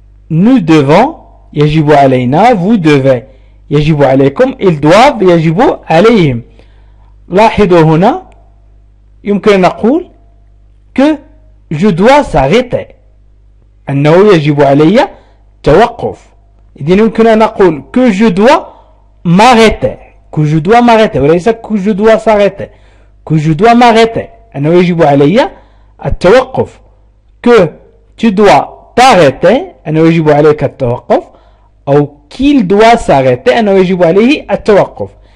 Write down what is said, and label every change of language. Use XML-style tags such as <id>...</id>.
<fr>nous devons</fr> <ar>يجب علينا،</ar> <fr>vous devez</fr> <ar>يجب عليكم،</ar> <fr>ils doivent</fr> <ar>يجب عليهم. لاحظوا هنا يمكن أن نقول</ar> <fr>que je dois s'arrêter،</fr> <ar>أنه يجب علي توقف. إذن يمكن أن نقول</ar> <fr>que je dois m'arrêter،</fr> <ar>وليس</ar> <fr>que je dois s'arrêter،</fr> <ar>que je dois m'arrêter أنه يجب علي التوقف.</ar> <fr>que tu dois t'arrêter</fr> <ar>أنه يجب عليك التوقف، أو</ar> <fr>qu'il doit s'arrêter</fr> <ar>أنه يجب عليه التوقف.</ar>